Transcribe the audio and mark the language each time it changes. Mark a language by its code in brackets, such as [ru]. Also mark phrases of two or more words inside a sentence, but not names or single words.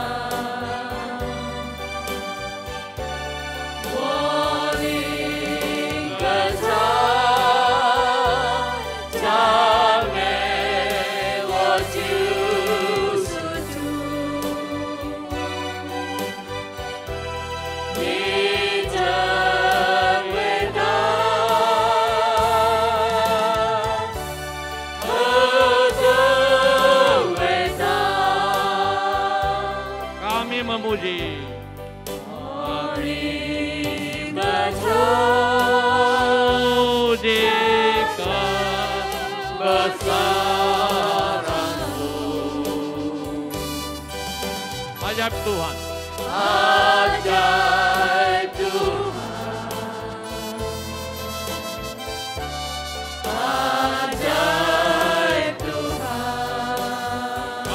[zh] 我灵歌唱，赞美我救赎主，你真伟大，何等伟大！ [id] Kami memuji. [zh] 我灵歌唱。 [id] Pujikan besaranmu, ajaib Tuhan. ajaib Tuhan, ajaib Tuhan.